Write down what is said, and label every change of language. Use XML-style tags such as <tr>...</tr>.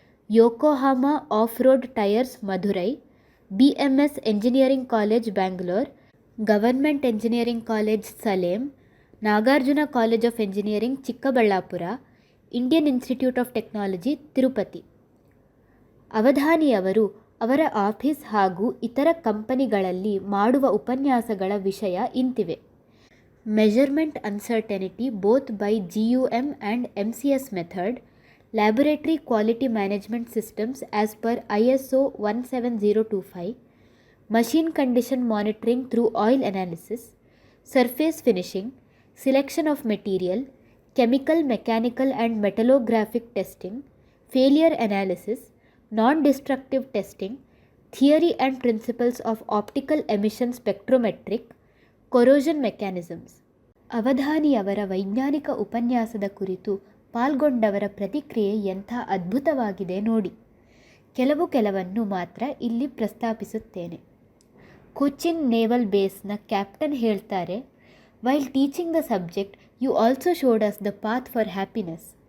<kn>ಯೋಕೋಹಾಮಾ of road tyres Madurai, BMS engineering college Bangalore, government engineering college ಸಲೇಂ, Nagarjuna college of engineering Chikkaballapur, Indian institute of technology Tirupati. ಅವಧಾನಿಯವರು ಅವರ office ಹಾಗೂ ಇತರ ಕಂಪನಿಗಳಲ್ಲಿ ಮಾಡುವ ಉಪನ್ಯಾಸಗಳ ವಿಷಯ ಇಂತಿವೆ:</kn> <en>Measurement uncertainty both by GUM and MCS method, laboratory quality management systems as per ISO 17025, machine condition monitoring through oil analysis, surface finishing, selection of material, chemical, mechanical and metallographic testing, failure analysis, non-destructive testing, theory and principles of optical emission spectrometric, corrosion mechanisms.</en> <kn>ಅವಧಾನಿಯವರ ವೈಜ್ಞಾನಿಕ ಉಪನ್ಯಾಸದ ಕುರಿತು ಪಾಲ್ಗೊಂಡವರ ಪ್ರತಿಕ್ರಿಯೆ ಎಂಥ ಅದ್ಭುತವಾಗಿದೆ ನೋಡಿ. ಕೆಲವನ್ನು ಮಾತ್ರ ಇಲ್ಲಿ ಪ್ರಸ್ತಾಪಿಸುತ್ತೇನೆ. ಕೊಚ್ಚಿನ್ ನೇವಲ್ ಬೇಸ್ನ ಕ್ಯಾಪ್ಟನ್ ಹೇಳ್ತಾರೆ,</kn> <en>While teaching the subject you also showed us the path for happiness.</en>